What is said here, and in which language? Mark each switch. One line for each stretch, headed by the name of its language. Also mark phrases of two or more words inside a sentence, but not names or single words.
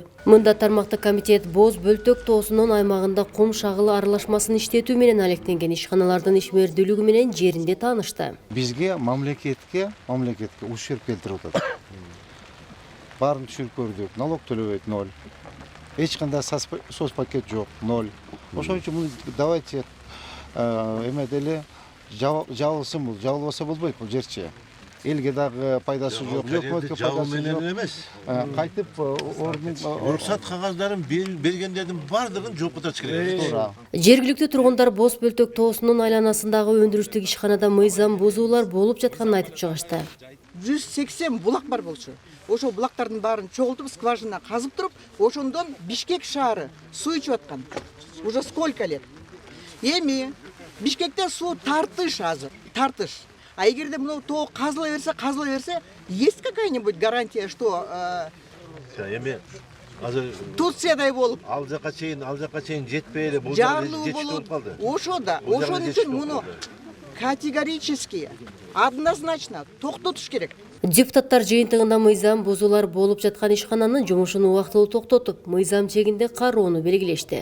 Kyrgyz: Мында тармактык комитет Боз Бөлтөк тоосунун аймагында кум шагылы аралашмасын иштетүү менен алектенген ишканалардын ишмердүүлүгү менен жеринде таанышты. Бизге мамлекетке ушерп келтирип атат. Баарын түшүрүп көрдүк, налог төлөбөйт 0. ешқандай соцпакет жоқ, 0. Ошон үчүн муну давайте эме деле жабылсын, бул жабылбаса болбойт бул жерчи. Элге дагы пайдасы жок, өкмөткө пайдасы жок. Кайтып уруксат кагаздарын бергендердин бардыгын жокко чыгарат. Жергиликтүү тургундар Боз Бөлтөк тоосунун айланасындагы өндүрүштүк ишканада мыйзам бузуулар болуп жатканын айтып чыгышты. 180 булак бар болчу. Ошол булактардын баарын чогултуп, скважина казып туруп, ошондон Бишкек шаары суу ичип аткан.
Russian: Уже сколько лет?
Kyrgyz: Эми Бишкекте суу тартыш азыр, тартыш. А эгерде мына тоо казыла берсе,
Russian: есть какая-нибудь гарантия, что
Kyrgyz: Эми азыр Турциядай болуп ал жака чейин жетпей эле бул жарлуу болуп калды. Ошондо үчүн муну
Russian: категорически, однозначно
Kyrgyz: токтотуш керек. Депутаттар жыйынтыгында мыйзам бузуулар болуп жаткан ишкананын жумушун убактылуу токтотуп, мыйзам чегинде кароону белгилешти.